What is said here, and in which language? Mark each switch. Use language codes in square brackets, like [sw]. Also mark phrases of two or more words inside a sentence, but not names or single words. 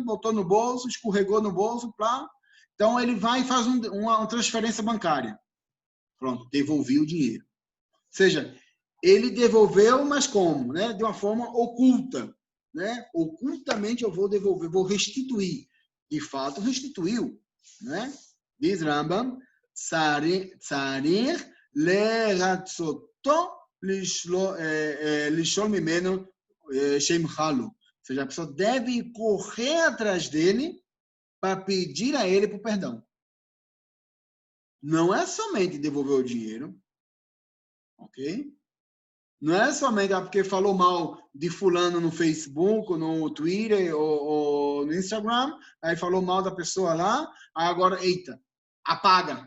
[pt] Botou no bolso, escorregou no bolso, então ele vai e faz uma transferência bancária. Pronto, devolvi o dinheiro. Ou seja, ele devolveu, mas como? Né? De uma forma oculta. Né? Ocultamente eu vou devolver, vou restituir. De fato, restituiu. Né? Diz Rambam, [he] צריך לרצותו לשלול ממנו שימחל לו. [pt] Ou seja, a pessoa deve correr atrás dele para pedir a ele por perdão. Não é somente devolver o dinheiro, ok? Não é somente porque falou mal de fulano no Facebook, no Twitter ou no Instagram, aí falou mal da pessoa lá, agora, eita, apaga.